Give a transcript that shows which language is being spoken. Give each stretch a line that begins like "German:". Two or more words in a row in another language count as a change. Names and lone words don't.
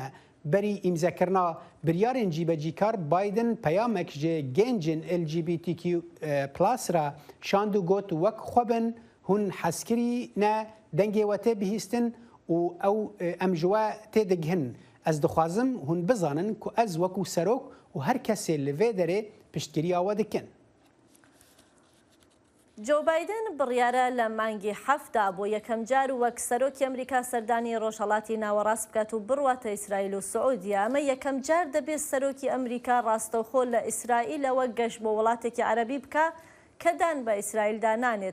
Kurdish: Berî îmzekirina biryarên cîbecîkar Biden peyamek ji gencên LGBTQ+ re şand û got wek xwe bin hûn hezkirî ne dengê we tê bihîstin û ew em ji we tê digihin. Ez dixwazim hûn bizanin ku ez wekû serok û her kesê li vê derê piştgiriya we dikin.
Central Kurdish: جو بایدن بڕیارە لە مانگی حەفدا بۆ یەکەم جار وەک سەرۆکی ئەمریکا سەردانی ڕۆژهەڵاتی ناوەڕاست بکات و بڕواتە ئیسرائیل و سعودیا. ئەمە یەکەم جار دەبێت سەرۆکی ئەمریکا ڕاستەوخۆ لە ئیسرائیلەوە گەشت بۆ وڵاتێکی عەرەبی بکە کە دان بە ئیسرائیلدا نانێت.